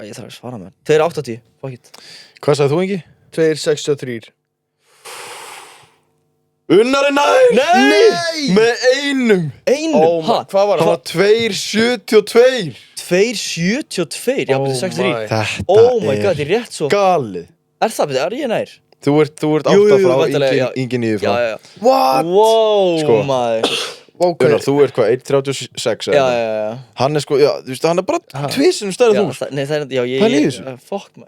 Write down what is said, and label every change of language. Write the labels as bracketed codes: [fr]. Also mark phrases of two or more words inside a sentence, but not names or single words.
[is] Ég þarf að svara mér. 2.80, fokkið. Hvað sagði þú, Ingi? 2.63. Unnar er nær! Nei! Með einum! Einum? Hvað var það? Það var 2.72! 2.72? Já, betur 63. Þetta [en] Oh my god, [is] þetta er rétt svo. Galið. Er það betur, er ég nær? Þú ert 8 frá, Ingi 9 frá. Já. [en] What? Wow, maður. [is] Unnar, þú ert hvað, 1.36 eða? Já. Hann er sko, já, þú veist, hann er bara tvisunum stærri þú. Nei, það er, já, Pæli í þessu. Fuck, maður.